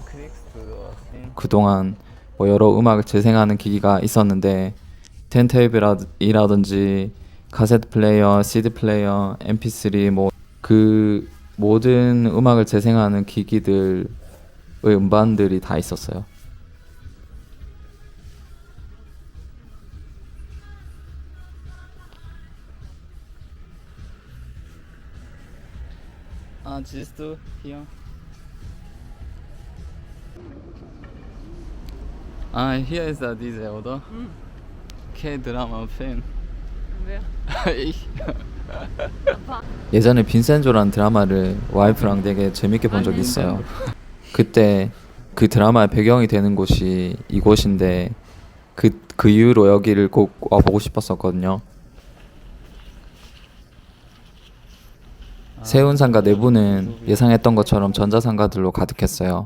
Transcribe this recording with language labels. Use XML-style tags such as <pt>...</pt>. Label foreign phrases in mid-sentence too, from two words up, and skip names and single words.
<ko>그동안 뭐 여러 음악을 재생하는 기기가 있었는데 턴테이블이라든지 카세트 플레이어, CD 플레이어, MP3 뭐 그 모든 음악을 재생하는 기기들의 음반들이 다 있었어요.</ko> <de>Ah, siehst du hier? Ah, hier ist er, diese, oder? K-Drama-Fan. Wer? Ich.</de> <ko>예전에 빈센조라는 드라마를 와이프랑 되게 재밌게 본 적이 있어요. 그때 그 드라마의 배경이 되는 곳이 이곳인데 그 이후로 여기를 꼭 와보고 싶었었거든요. 세운상가 내부는 예상했던 것처럼 전자상가들로 가득했어요.</ko>